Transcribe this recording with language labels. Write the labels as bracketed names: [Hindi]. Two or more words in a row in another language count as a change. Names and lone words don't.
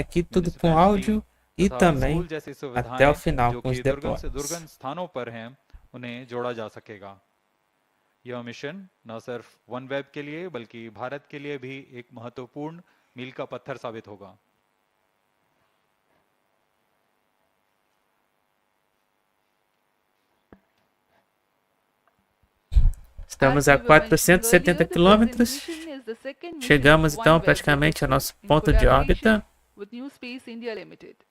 [Hindi] गांव, [Portuguese] aqui tudo com [Hindi] municipality [Portuguese] áudio e [Hindi] तथा [Portuguese] também [Hindi] स्कूल जैसी [Portuguese] até o [Hindi] सुविधाएं [Portuguese] final [Hindi] जो [Portuguese] com os [Hindi] कि [Portuguese] deploys. [Hindi] दुर्गम स्थानों पर हैं, उन्हें जोड़ा जा सकेगा। यह मिशन न सिर्फ OneWeb के लिए बल्कि भारत के लिए भी एक महत्वपूर्ण मील का पत्थर साबित होगा। [Portuguese] Estamos a 470 quilômetros. Chegamos então praticamente ao nosso ponto de órbita. [English] With New Space India Limited.